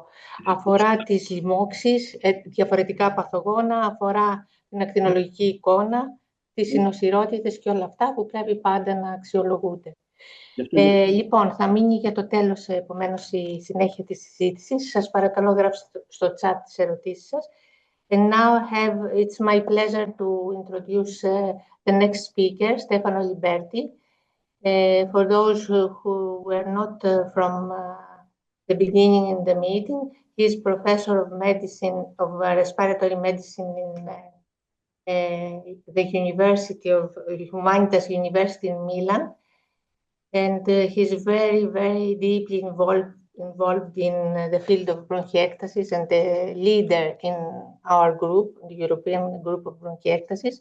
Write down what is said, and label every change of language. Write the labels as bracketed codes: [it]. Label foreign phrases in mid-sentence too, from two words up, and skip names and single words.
[el] Αφορά τις λοιμώξεις, διαφορετικά παθογόνα, αφορά την ακτινολογική εικόνα, τις συνοσηρότητες και όλα αυτά που πρέπει πάντα να αξιολογούνται. Λοιπόν, θα μείνει για το τέλος, επομένως, η συνέχεια της συζήτησης. Σας παρακαλώ, γράψτε στο chat τις ερωτήσεις σας. [en] And now it's my pleasure to introduce the next speaker, Stefano Aliberti. For those who were not from the beginning in the meeting, he is professor of medicine, of respiratory medicine in the University of Humanitas University in Milan, and he's very, very deeply involved in the field of bronchiectasis and the leader in our group, the European group of bronchiectasis.